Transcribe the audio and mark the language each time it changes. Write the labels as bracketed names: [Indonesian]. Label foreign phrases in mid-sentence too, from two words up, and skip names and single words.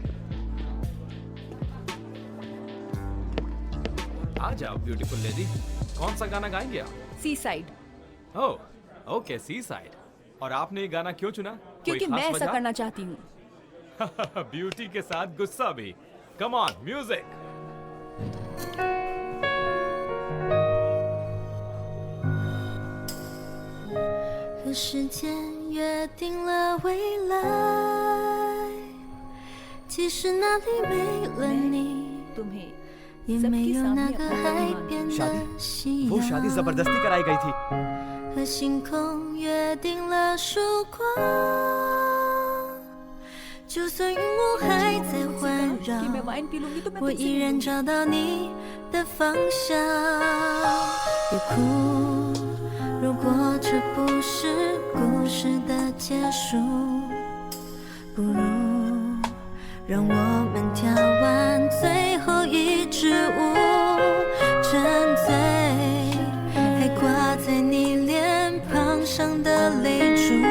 [Hindi] आ जाओ [English] beautiful lady. [Hindi] कौन सा गाना गाएंगे आप? सी साइड। ओह, ओके, सी साइड। और आपने ये गाना क्यों चुना? क्योंकि कोई मैं खास ऐसा वजह? करना चाहती हूँ। ब्यूटी के साथ गुस्सा भी। [English] come on music. [Chinese] 和时间约定了未来，即使那里没了你， [Hindi] तुम्हें [Chinese] 也 [Hindi] सबके [Chinese] 没有那 [Hindi] सामने [Chinese] 个 [Hindi] अपना [Chinese] 海 [Hindi] अभिमान [Chinese] 边的 [Hindi] शादी? [Chinese] 夕 [Hindi] वो शादी [Chinese] 阳， [Hindi] जबरदस्ती कराई गई थी। [Chinese] 和星空约定了曙光。就算云雾还在环 [Hindi] कि मैं [Chinese] 绕， [Hindi] वाइन पी लूंगी तो मैं [Chinese] 我 [Hindi] तुमसे [Chinese] 依然 [Hindi] मिलूंगी। [Chinese] 找到你的方向。别哭，如果这不是故事的结束，不如让我们跳完最后一支舞，沉醉，还挂在你脸庞上的泪珠。